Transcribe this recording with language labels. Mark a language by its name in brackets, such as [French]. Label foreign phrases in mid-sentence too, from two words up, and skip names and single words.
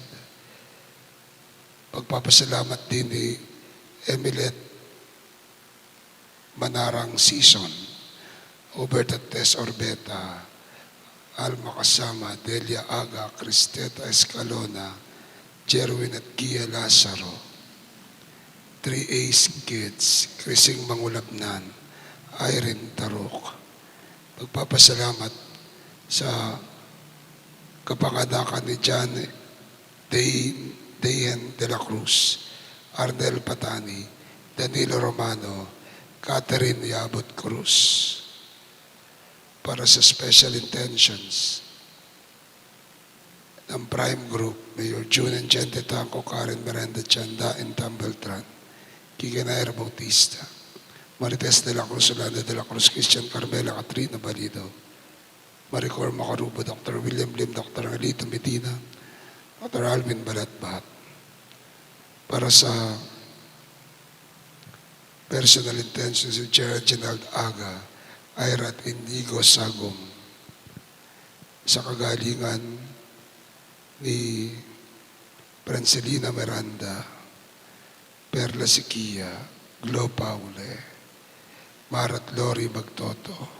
[Filipino] Pagpapasalamat din ni Emilet Manarang Season, Hubert at Tess Orbeta, Alma Kasama, Delia Aga, Cristeta Escalona, Jerwin at Gia Lazaro, 3 Ace Kids, Crising Mangulabnan, Irene Tarok. Pagpapasalamat sa kapanganakan ni John Dayan de la Cruz, Arnel Patani, Danilo Romano, Catherine Yabot Cruz. Para sa [English] special intentions [Filipino] ng Prime Group, Mayor June and Gente Tanco, Karen Miranda Chanda and Tambeltran, Kikanair Bautista, Marites de la Cruz, Olanda de la Cruz, Christian Carmela, Katrina Balido, Maricor Macarubo, Dr. William Lim, Dr. Angelito Medina, Dr. Alvin Balatbat. Para sa [English] personal intentions [Filipino] si Gerald Genald Aga, Ira at Inigo Sagom, sa kagalingan ni Brancelina Miranda, Perla Siquia, Glo Paule, Marat Lori Bagtoto,